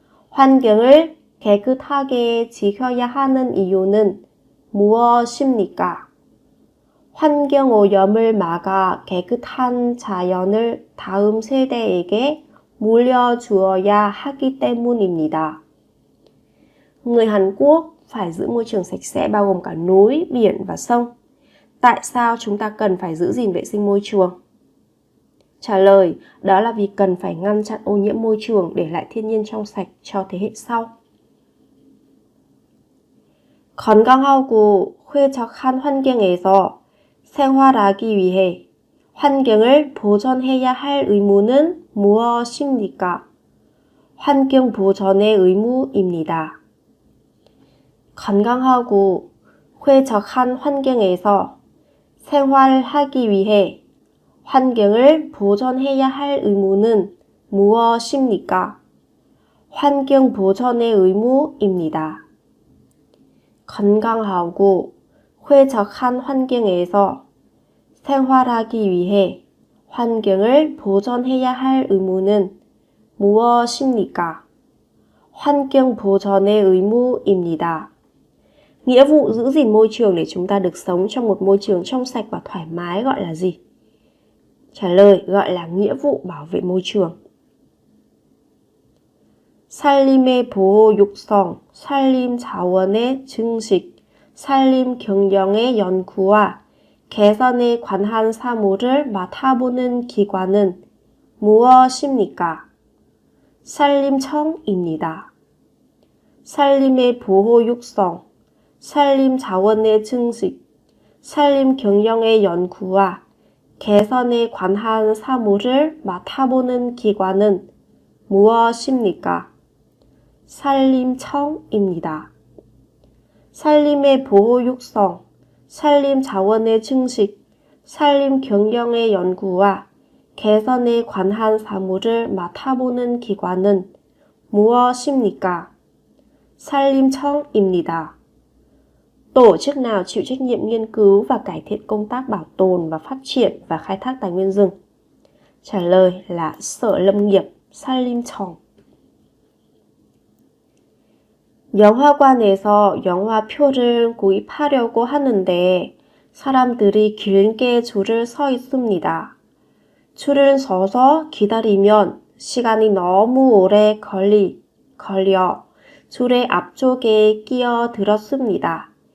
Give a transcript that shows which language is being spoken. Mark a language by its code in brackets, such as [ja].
[ko] 환경을 깨끗하게 지켜야 하는 이유는 무엇입니까? 환경오염을 막아 깨끗한 자연을 다음 세대에게 물려주어야 하기 때문입니다. [vi] Người Hàn Quốc phải giữ môi trường sạch sẽ bao gồm cả núi, biển và sông. Tại sao chúng ta cần phải giữ gìn vệ sinh môi trường? Trả lời, đó là vì cần phải ngăn chặn ô nhiễm môi trường để lại thiên nhiên trong sạch cho thế hệ sau. [ko] 건강하고 쾌적한 환경에서 생활하기 위해 환경을 보존해야 할 의무는 무엇입니까? 환경 보존의 의무입니다. 건강하고 쾌적한 환경에서 생활하기 위해 환경을 보존해야 할 의무는 무엇입니까? 환경 보전의 의무입니다. 건강하고 쾌적한 환경에서 생활하기 위해 환경을 보존해야 할 의무는 무엇입니까? 환경 보전의 의무입니다. [vi] Nghĩa vụ giữ gìn môi trường để chúng ta được sống trong một môi trường trong sạch và thoải mái gọi là gì? Trả lời gọi là nghĩa vụ bảo vệ môi trường. [ko] 산림의 보호 육성, 산림 자원의 증식, 산림 경영의 연구와 개선에 관한 사무를 맡아보는 기관은 무엇입니까? 산림청입니다. 산림의 보호 육성, 산림 자원의 증식, 산림 경영의 연구와 개선에 관한 사무를 맡아보는 기관은 무엇입니까? 산림청입니다. 산림의 보호 육성, 산림 자원의 증식, 산림 경영의 연구와 개선에 관한 사무를 맡아보는 기관은 무엇입니까? 산림청입니다. [vi] Tổ chức nào chịu trách nhiệm nghiên cứu và cải thiện công tác bảo tồn và phát triển và khai thác tài nguyên rừng? Trả lời là Sở Lâm nghiệp, 산림청. [ko] 영화관에서 영화표를 구입하려고 하는데 사람들이 길게 줄을 서 있습니다. 줄을 서서 기다리면 시간이 너무 오래 걸려 줄의 앞쪽에 끼어들었습니다.